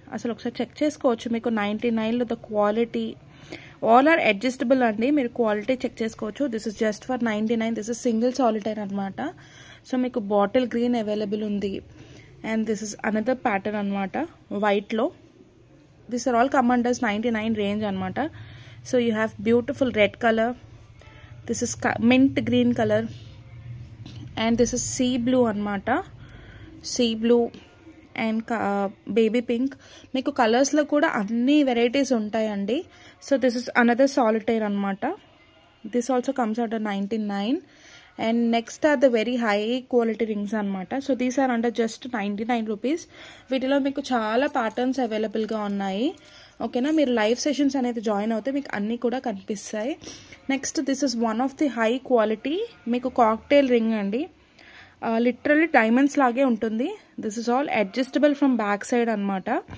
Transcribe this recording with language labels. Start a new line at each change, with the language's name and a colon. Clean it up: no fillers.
Telugu: అసలు ఒకసారి చెక్ చేసుకోవచ్చు. మీకు 99లో
English: the quality all are adjustable
Telugu: అండి. మీరు క్వాలిటీ చెక్ చేసుకోవచ్చు.
English: This is just for 99. This is single solitaire అనమాట. So మీకు bottle green available ఉంది and this is another pattern అనమాట వైట్లో. These are all come under 99 range anamata. So you have beautiful red color, this is mint green color and this is sea blue anamata. Sea blue and baby pink.
Telugu: Meeku colors lo kuda anni varieties untayandi.
English: So this is another solitaire anamata. This also comes under 99. And next are the very high quality rings anamata. So these are under just 99 rupees.
Telugu: వీటిలో మీకు చాలా patterns అవైలబుల్గా ఉన్నాయి. ఓకేనా? మీరు live sessions అనేది join అవుతే మీకు అన్నీ కూడా కనిపిస్తాయి.
English: next this is one of the high quality
Telugu: మీకు కాక్టైల్ రింగ్ అండి. లిటరలీ డైమండ్స్ లాగే ఉంటుంది.
English: This is all adjustable from back side అనమాట.